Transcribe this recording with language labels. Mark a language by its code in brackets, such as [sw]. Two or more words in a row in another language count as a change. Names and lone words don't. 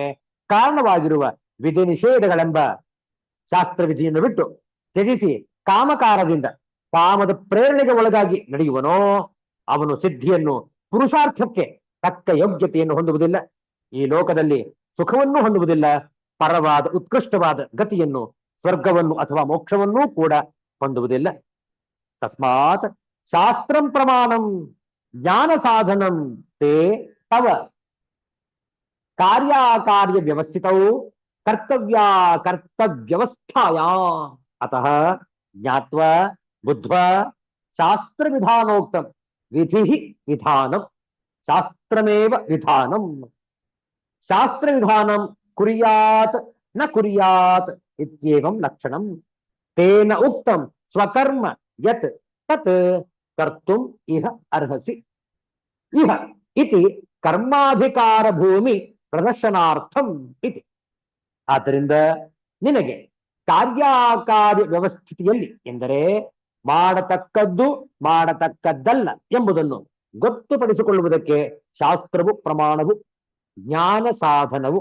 [kn] ಕಾರಣವಾಗಿರುವ ವಿಧಿ ನಿಷೇಧಗಳೆಂಬ ಶಾಸ್ತ್ರ ವಿಧಿಯನ್ನು ಬಿಟ್ಟು ತ್ಯಜಿಸಿ ಕಾಮಕಾರದಿಂದ ಕಾಮದ ಪ್ರೇರಣೆಗೆ ಒಳಗಾಗಿ ನಡೆಯುವನೋ ಅವನು ಸಿದ್ಧಿಯನ್ನು, ಪುರುಷಾರ್ಥಕ್ಕೆ ತಕ್ಕ ಯೋಗ್ಯತೆಯನ್ನು ಹೊಂದುವುದಿಲ್ಲ, ಈ ಲೋಕದಲ್ಲಿ ಸುಖವನ್ನು ಹೊಂದುವುದಿಲ್ಲ, ಪರವಾದ ಉತ್ಕೃಷ್ಟವಾದ ಗತಿಯನ್ನು, ಸ್ವರ್ಗವನ್ನು ಅಥವಾ ಮೋಕ್ಷವನ್ನೂ ಕೂಡ ಹೊಂದುವುದಿಲ್ಲ. [sa] ತಸ್ಮಾತ್ ಶಾಸ್ತ್ರಂ ಪ್ರಮಾಣಂ ಜ್ಞಾನ ಸಾಧನಂ ತೇ ತವ ಕಾರ್ಯಾಕಾರ್ಯ ವ್ಯವಸ್ಥಿತವು ಕರ್ತವ್ಯ ಕರ್ತವ್ಯವಸ್ಥಾಯ. ಅತಃ ಜ್ಞಾತ್ವ ಬುದ್ಧ್ವ ಶಾಸ್ತ್ರ ವಿಧಾನೋಕ್ತಂ ವಿಧಿ ವಿಧಾನಂ ಶಾಸ್ತ್ರಮೇವ ವಿಧಾನಂ. ಶಾಸ್ತ್ರ ವಿಧಾನಂ ಕುರ್ಯಾತ್ ನ ಕುರ್ಯಾತ್ ಇತ್ಯೇವಂ ಲಕ್ಷಣಂ ತೇನ ಉಕ್ತಂ ಸ್ವಕರ್ಮ ಯತ್ ತತ್ ಕರ್ತುಂ ಇಹ ಅರ್ಹಸಿ. ಇಹ ಇತಿ ಕರ್ಮಾಧಿಕಾರ ಭೂಮಿ ಪ್ರದರ್ಶನಾರ್ಥಂ ಇತಿ. [kn] ಆದ್ದರಿಂದ ನಿನಗೆ ಕಾರ್ಯಾಕಾರ್ಯ ವ್ಯವಸ್ಥಿತಿಯಲ್ಲಿ ಎಂದರೆ ಮಾಡತಕ್ಕದ್ದು ಮಾಡತಕ್ಕದ್ದಲ್ಲ ಎಂಬುದನ್ನು ಗೊತ್ತುಪಡಿಸಿಕೊಳ್ಳುವುದಕ್ಕೆ ಶಾಸ್ತ್ರವು ಪ್ರಮಾಣವು, ಜ್ಞಾನ ಸಾಧನವು.